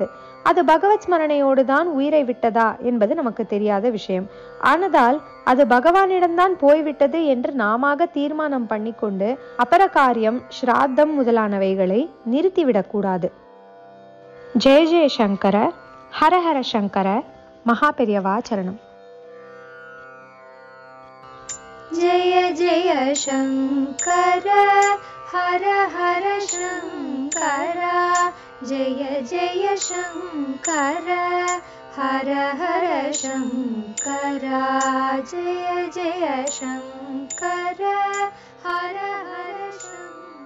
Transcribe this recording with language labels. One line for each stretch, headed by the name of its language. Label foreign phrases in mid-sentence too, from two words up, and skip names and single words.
Tamil: அது பகவத் ஸ்மரணையோடு தான் உயிரை விட்டதா என்பது நமக்கு தெரியாத விஷயம். ஆனதால் அது பகவானிடம்தான் போய்விட்டது என்று நாம தீர்மானம் பண்ணிக்கொண்டு அபரகாரியம், ஸ்ராத்தம் முதலானவைகளை நிறுத்திவிடக்கூடாது.
Sanskrit: जय जय शंकर, हर हर शंकर,
Tamil: மகா பெரியவா சரணம்.
Sanskrit: जय जय शंकर हर हर शंकर, जय जय शंकर हर हर शंकर, जय जय शंकर हर हर शंकर.